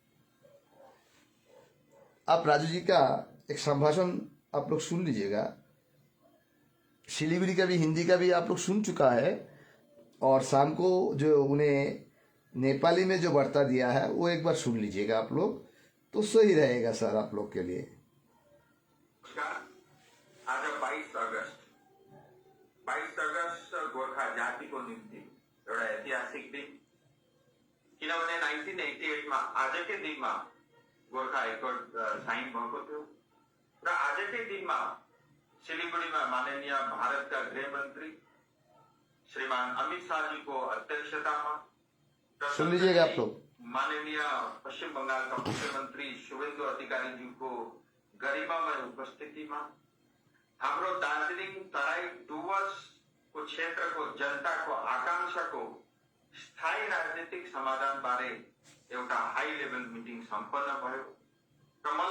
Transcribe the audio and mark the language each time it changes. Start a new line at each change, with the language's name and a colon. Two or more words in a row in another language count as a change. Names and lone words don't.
Hindi: आप राजू जी का एक संभाषण आप लोग सुन लीजिएगा, शिलीगुड़ी का भी, हिंदी का भी आप लोग सुन चुका है, और शाम को जो उन्हें नेपाली में जो वार्ता दिया है वो एक बार सुन लीजिएगा आप लोग, तो सही रहेगा सर आप लोग के लिए।
Nepali: आज 22 अगस्त गोर्खा जातिको निम्ति एउटा ऐतिहासिक दिन, किनभने 1988 मा आजकै दिनमा गोर्खा हाइकोर्ट साइन भएको थियो र आजकै दिनमा सिलीगुडीमा माननीय भारतका गृहमन्त्री श्रीमान अमित शाहजीको अध्यक्षतामा,
Hindi: सुन लीजिएगा आप लोग,
Nepali: माननीय पश्चिम बंगालका मुख्यमन्त्री शुभेन्दु अधिकारीज्यूको गरिमामय उपस्थितिमा हाम्रो दार्जिलिङ तराई डुवर्सको क्षेत्रको जनताको आकांक्षाको स्थायी राजनीतिक समाधान बारे एउटा
English: high level meeting
Nepali: सम्पन्न भयो र मलाई